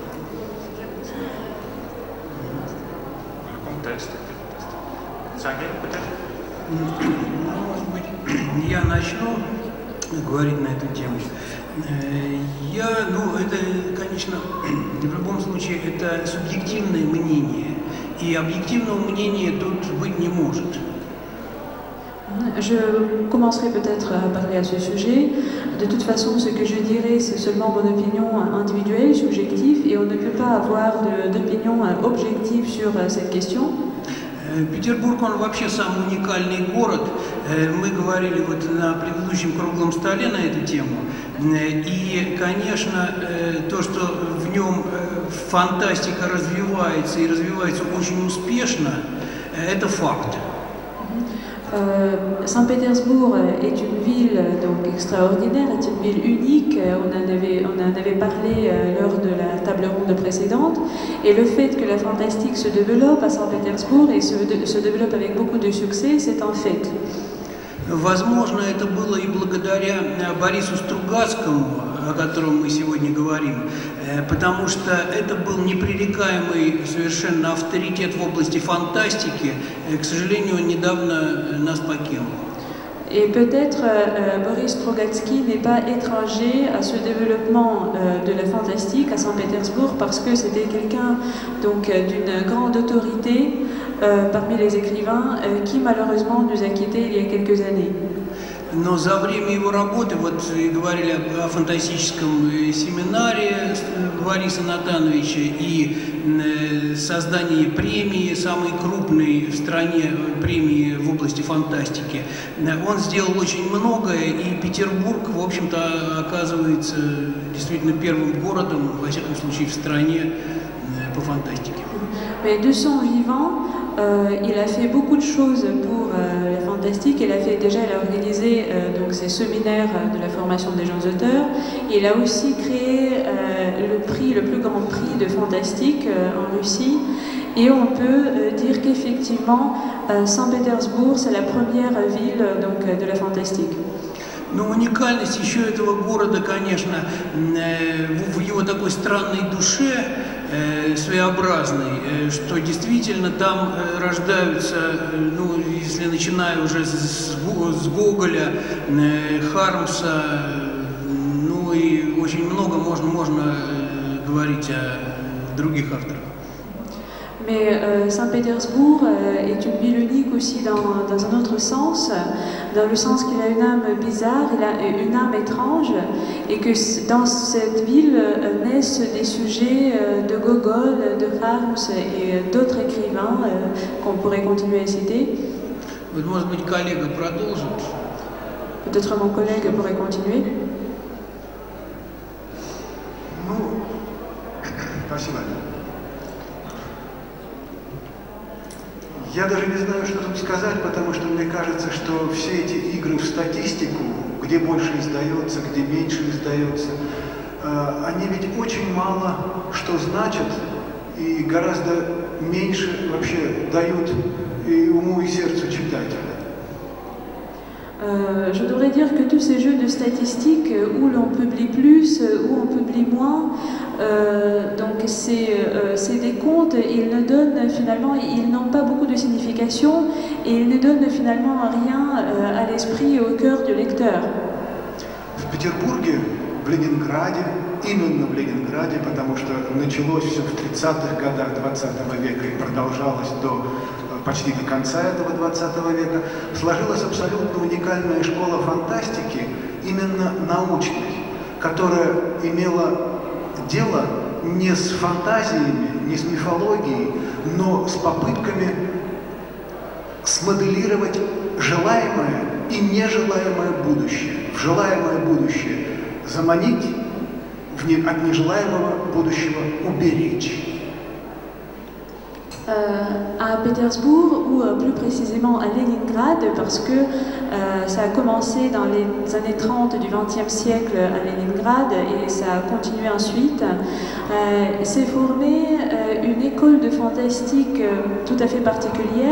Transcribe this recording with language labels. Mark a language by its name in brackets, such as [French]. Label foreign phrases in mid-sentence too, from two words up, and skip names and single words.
[French] Le contexte était fantastique. Sergei, peut-être? [Russian] Может быть, я начну говорить на эту тему. Это, конечно, в любом случае, это субъективное мнение, и объективного мнения тут быть не может. [French] Je commencerai peut-être à parler à ce sujet. De toute façon, ce que je dirai, c'est seulement mon opinion individuelle, subjective, et on ne peut pas avoir d'opinion objective sur cette question. [Russian] Петербург, он вообще самый уникальный город. Мы говорили вот на предыдущем круглом столе на эту тему. И, конечно, то, что в нем фантастика развивается и развивается очень успешно, это факт. [French] Saint-Pétersbourg est une ville donc extraordinaire, est une ville unique. On en avait parlé lors de la table ronde précédente. Et le fait que la fantastique se développe à Saint-Pétersbourg et se développe avec beaucoup de succès, c'est un fait. [Russian] Возможно, это было и благодаря Борису Стругацкому, о котором мы сегодня говорим, потому что это был непререкаемый совершенно авторитет в области фантастики. К сожалению, он недавно нас покинул. [French] Et peut-être Boris Strugatsky n'est pas étranger à ce développement de la fantastique à Saint-Pétersbourg parce que c'était quelqu'un donc d'une grande autorité parmi les écrivains qui malheureusement nous a quittés il y a quelques années. [Russian] Но за время его работы, вот говорили о фантастическом семинаре Бориса Натановича и создании премии, самой крупной в стране премии в области фантастики, он сделал очень многое, и Петербург, в общем-то, оказывается действительно первым городом, во всяком случае, в стране по фантастике. [French] Mais de son vivant, il a fait beaucoup de choses pour la fantastique. Il a organisé donc ces séminaires de la formation des jeunes auteurs. Il a aussi créé le plus grand prix de fantastique en Russie. Et on peut dire qu'effectivement, Saint-Pétersbourg, c'est la première ville donc, de la fantastique. [Russian] Но уникальность еще этого города, конечно, в его такой странной душе, своеобразной, что действительно там рождаются, ну, если начиная уже с Гоголя, Хармса, ну и очень много можно говорить о других авторах. [French] Mais Saint-Pétersbourg est une ville unique aussi dans un autre sens, dans le sens qu'il a une âme bizarre, il a une âme étrange, et que dans cette ville naissent des sujets de Gogol, de Harms et d'autres écrivains qu'on pourrait continuer à citer. Peut-être mon collègue pourrait continuer. [Russian] Спасибо. Я даже не знаю, что тут сказать, потому что мне кажется, что все эти игры в статистику, где больше издается, где меньше издается, они ведь очень мало что значат и гораздо меньше вообще дают и уму, и сердцу читателя. [French] Je devrais dire que tous ces jeux de statistiques où l'on publie plus, où on publie moins, donc c'est des comptes, ils ne donnent finalement, ils n'ont pas beaucoup de signification et ils ne donnent finalement rien à l'esprit et au cœur du lecteur. [Russian] В Петербурге, в Ленинграде, именно в Ленинграде, потому что началось все в 30-х годах 20 века и продолжалось почти до конца этого 20 века, сложилась абсолютно уникальная школа фантастики, именно научной, которая имела дело не с фантазиями, не с мифологией, но с попытками смоделировать желаемое и нежелаемое будущее. В желаемое будущее заманить, от нежелаемого будущего уберечь. [French] À Pétersbourg, ou plus précisément à Leningrad, parce que ça a commencé dans les années 30 du XXe siècle à Leningrad et ça a continué ensuite, s'est formée une école de fantastique tout à fait particulière.